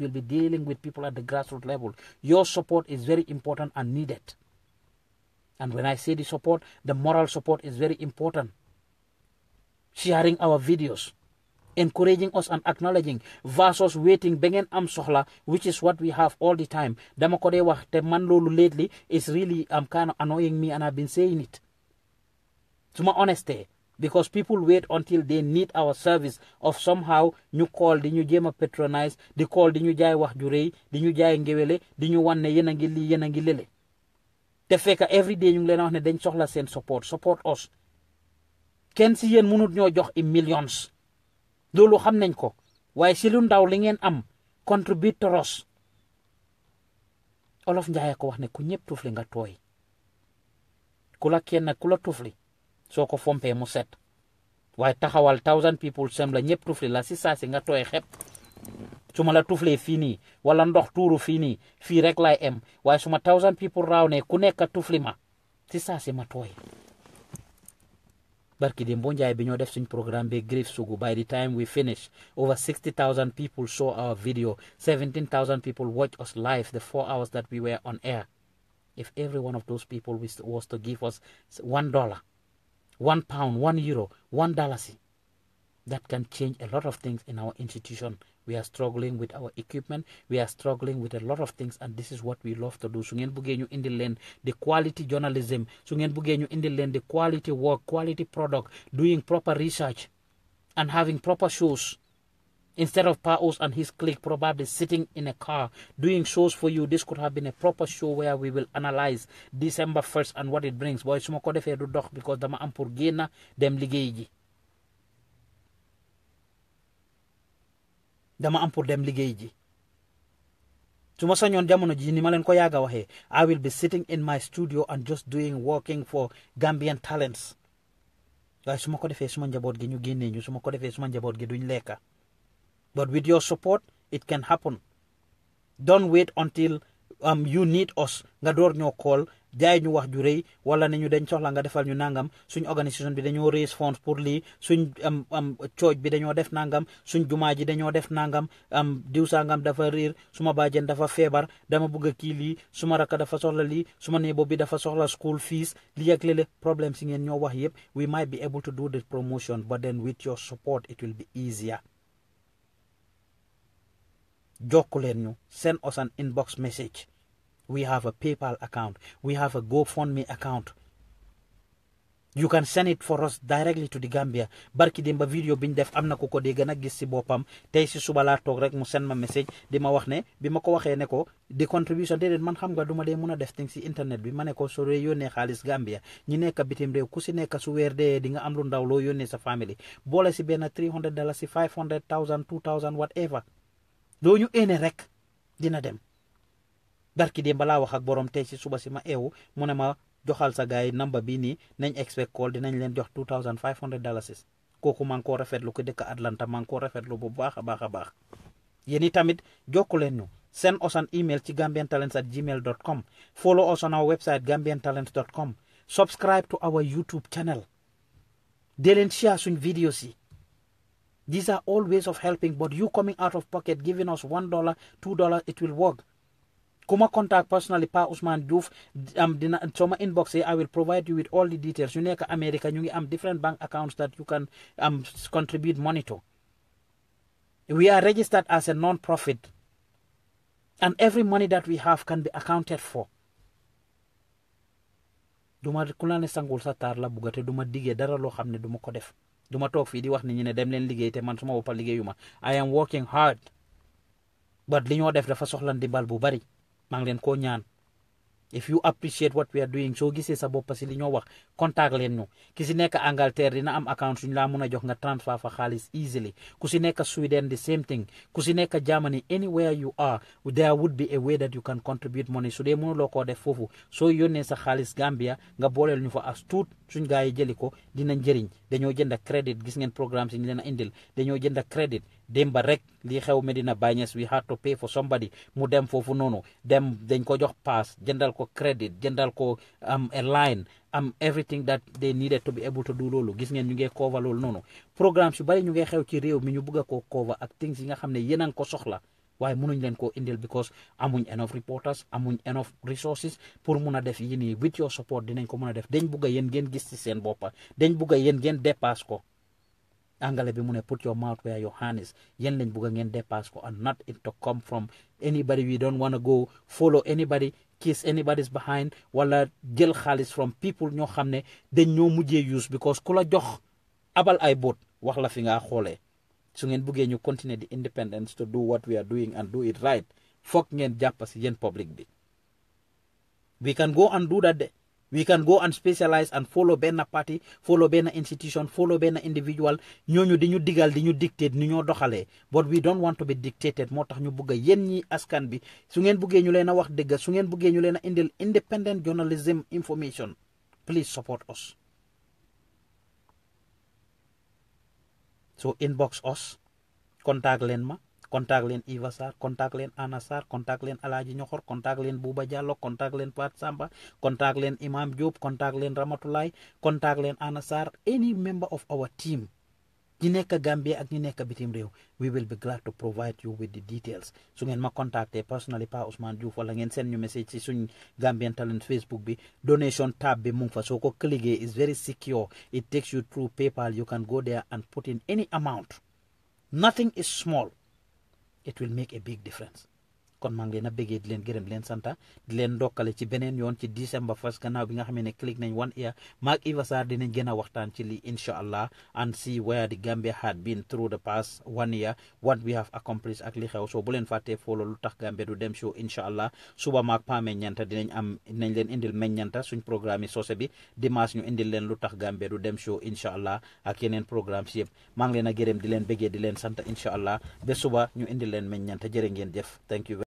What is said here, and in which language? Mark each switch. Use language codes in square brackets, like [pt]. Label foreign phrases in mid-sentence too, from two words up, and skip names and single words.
[en] We'll be dealing with people at the grassroots level. Your support is very important and needed. And when I say the support, the moral support is very important. Sharing our videos, encouraging us and acknowledging versus waiting [wo] bengen am sohla, [en] which is what we have all the time. [wo] Dama ko de wax te man lolu [en] lately is really kind of annoying me, and I've been saying it. [wo] Suma honesty, [en] because people wait until they need our service of somehow [wo] ñu call di ñu jema patronize, di call di ñu jaay wax ju reuy, di ñu jaay ngewele, di ñu wan ne yena ngi li yena ngi lele. Te fekk [en] every day [wo] ñu ngi leen wax ne dañ soxla seen [en] support us. [wo] Kenn si yéen mënut ñoo jox i millions. Loolu xam nañ ko. Waaye si lu ndaw li ngeen am contributors. Olof Njaay ko wax ne ku ñëpp tufli nga tooy. Ku la kenn ku la tufli soo ko fompee mu set. Waaye taxawal [en] 1000 people [wo] sem la ñëpp tufli la si saa si nga tooy xep. Su ma la tuflee fii nii wala ndox tuuru fii nii fii rek laay em. Waaye su ma [en] 1000 people [wo] raaw ne ku nekk tufli ma si saa si ma tooy. Barki dem bo njaay bi ñoo def suñ programme be Grief Sugu. [en] By the time we finish, over 60,000 people saw our video. 17,000 people watched us live the 4 hours that we were on air. If every one of those people was to give us $1, £1, €1, $1, that can change a lot of things in our institution. We are struggling with our equipment. We are struggling with a lot of things, and this is what we love to do. [wo] Su ngeen bëggee ñu indi leen [en] the quality journalism, [wo] su ngeen bëggee ñu indi leen [en] the quality work, quality product, doing proper research, and having proper shows. Instead of Paos and his clique probably sitting in a car doing shows for you, this could have been a proper show where we will analyze December 1st and what it brings. [wo] Boy, suma ko defee du dox because dama am pour génna dem liggéey ji. Dama am pour dem liggéey ji. Suma sañoon jamono ji ni ma leen ko yaaga waxee, [en] I will be sitting in my studio and just working for Gambian talents. [wo] Waaye suma ko defee suma njaboot gi ñu génnee ñu, suma ko defee suma njaboot gi duñ lekka. [en] But with your support, it can happen. Don't wait until you need us. [wo] Nga door ñoo call, jaay ñu wax ju rëy wala ne ñu dañ soxla nga defal ñu nangam. Suñ organisation bi dañoo raise funds pour lii. Suñ church bi dañoo def nangam. Suñ jumaa ji dañoo def nangam. Diw sangam dafa réer. Suma bàjjen dafa feebar. Dama bëgg kii lii. Suma rakka dafa soxla lii. Suma néebo bi dafa soxla [en] school fees. [wo] Lii ak lele problème si ngeen ñoo wax yëpp. [en] We might be able to do the promotion, but then with your support, it will be easier. [wo] Jokkuleen ñu, [en] send us an inbox message. We have a PayPal account. We have a GoFundMe account. You can send it for us directly to the Gambia. [wo] Barki demba video biñ def amna ko ko de gëna gis ci bopam tay ci suba la tok rek mu send ma message di ma wax ne bi ma ko waxee ne ko di contribution déedéet man xam nga duma dee mun a def things ci internet bi ma ne ko so ree yónnee xaalis Gambia ñi nekk bitim réew ku si nekk su weer dee di nga am lu ndaw loo yónnee sa family boole si benn $300 si $500,000 $2,000 whatever doo ñu ene rek dina dem. Barki dem balaa wax ak borom tey ci suba si ma eewu mu ne ma joxal sa gaay number bi nii nañ [en] expect call [wo] dinañ leen jox $2,500 kooku maa ngi koo rafetlu ko dëkk Atlanta maa ngi koo rafetlu bu baax a baax a baax. Yéen i tamit jokku leen ñu [en] send us an email [wo] ci gambiantalents@gmail.com. [en] Follow us on our website gambiantalents.com. Subscribe to our YouTube channel. [wo] Dee leen share suñ videos yi. [en] These are all ways of helping, but you coming out of pocket, giving us $1, $2, it will work. Kuma contact personally Pa Ousman Joof [wo] dina soma [en] inbox I will provide you with all the details. You nekk America [wo] ñu ngi am [en] different bank accounts that you can contribute money to. We are registered as a non-profit, and every money that we have can be accounted for. [wo] Duma kula ne sangul sa tar la bugate duma digé dara lo xamne duma ko def. Duma tok fi di wax ni ñu ne dem leen liggéey te man suma boppa liggéeyuma. [en] I am working hard, but [wo] li ñoo def dafa soxla ndimbal bu bari. Mang leen ko ñaan. [en] If you appreciate what we are doing, [wo] so gisee sa boppa si li ñoo wax contact leen ñu. Ki si nekk Angleterre dina am account suñ la mëna jox nga transfer fa xaalis easily. Ku si nekk Sweden [en] the same thing. Ku si nekk Germany, anywhere you are, there would be a way that you can contribute money. [wo] So dee mënuloo koo def foofu soo yónnee sa xaalis Gambia nga booleel ñu fa as tuut suñ gaa yi jëli ko dina njëriñ dañoo jënd crédit gis ngeen programme si ñu leen a indil dañoo jënd crédit démba rek lii xew Medina Baye Niass [en] we had to pay for somebody [wo] mu dem foofu noonu dem dañ ko jox pass jëndal ko crédit jëndal ko [en] a line everything that they needed to be able to do [wo] loolu gis ngeen ñu ngi cover loolu noonu programme yu bari ñu ngi xew ci réew mi ñu bëgg a koo cover ak things yi nga xam ne yéen a ngi ko soxla waaye mënuñ leen koo indil because amuñ [en] enough reporters [wo] amuñ [en] enough resources [wo] pour mun a def yi nii [en] with your support [wo] dinañ ko mën a def dañ bugg a yéen ngeen gis ci seen boppa dañ bugg a yéen ngeen dépasse ko angale bi mu ne [en] put your mouth where your hand is [wo] yéen lañ bugg a ngeen dépasse ko [en] and not it to come from anybody. We don't want to go follow anybody kiss anybody's behind [wo] wala jël xaalis [en] from people [wo] ñoo xam ne dañ ñoo mujjee [en] use because [wo] ku la jox abal ay bot wax la fi nga xoolee su ngeen buggee ñu continuer [en] the independence to do what we are doing and do it right [wo] foog ngeen jàpp si yéen public bi. [en] We can go and do that. We can go and specialize and follow [wo] benn party [en] follow [wo] benn institution [en] follow [wo] benn individual ñooñu di ñu [en] digal di ñu dictate [wo] ni ñoo doxalee [en] but we don't want to be dictated [wo] moo tax ñu bugg a yéen ñi askan bi su ngeen buggee ñu leen a wax dëgg su ngeen buggee ñu leen a indil [en] independent journalism information please support us. So inbox us [wo] contact leen ma contact leen Eva Sarr contact leen Anna Sarr contact leen Alhaji Ñoxor contact leen Buuba Jallow contact leen Pat Samba contact [en] leen Imam Diop contact leen Ramatulay contact leen Anna Sarr any member of our team [wo] ñi nekk Gambia ak ñi nekk bitim réew [en] we will be glad to provide you with the details [wo] su ngeen ma contacter [en] personally Pa Ousman Joof [wo] wala ngeen send ñu message ci suñ [en] Gambian Talent Facebook bi [wo] donation tab bi mu ngi fa soo ko cliquer [en] is very secure it takes you through PayPal you can go there and put in any amount nothing is small. It will make a big difference. [wo] kon maa ngi leen a bëggee di leen gërëm di leen santa di leen ndokkale ci beneen yoon ci December 1st gannaaw bi nga xam ne click nañ 1 year maak Eva Sarr dinañ gën a waxtaan ci lii [ar] incha allah [en] and see where the Gambia had been through the past 1 year what we have accomplished [wo] ak li xew so bu leen fàttee follow lu tax Gambia du dem show [ar] incha allah [wo] suba maak Pa Meññanta dinañ leen indil meññanta suñ programme yi soose bi dimanche ñu indil leen lu tax Gambia du dem show [ar] incha allah [wo] ak yeneen programme si yëpp maa ngi leen a gërëm di leen bëggee di leen sant [ar] incha allah [wo] ba suba ñu indil leen meññanta jërë ngeen jëf [en] thank you.